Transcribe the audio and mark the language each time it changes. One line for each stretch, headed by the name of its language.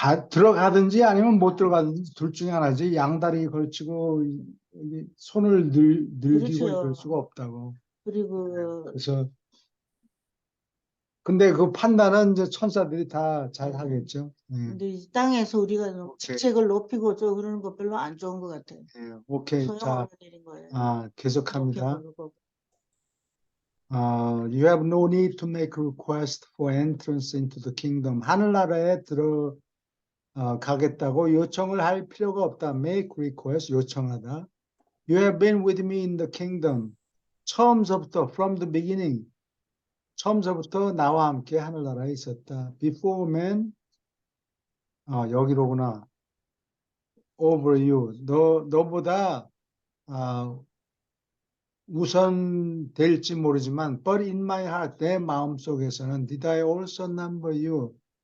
Korean: 들어가든지 아니면 못 들어가든지 둘 중에 하나지. 양다리 걸치고 여기 손을 늘기고 이럴 그렇죠. 수가 없다고. 그리고 그래서 근데 그 판단은 이제 천사들이 다 잘 하겠죠. 예. 근데 이 땅에서 우리가 오케이. 직책을 높이고 저 그러는 거 별로 안 좋은 것 같아요. 예. 오케이. 자, 소용없는 일인 거예요. 계속합니다. 높여 부르고.
English: You have no need to make request for entrance into the kingdom.
Korean: 하늘나라에 가겠다고 요청을 할 필요가 없다.
English: Make request,
Korean: 요청하다.
English: You have been with me in the kingdom.
Korean: 처음서부터,
English: from the beginning.
Korean: 처음서부터 나와 함께 하늘나라에 있었다.
English: Before man,
Korean: 여기로구나.
English: Over you.
Korean: 너보다 우선 될지 모르지만,
English: but in my heart,
Korean: 내 마음속에서는
English: did I also number you?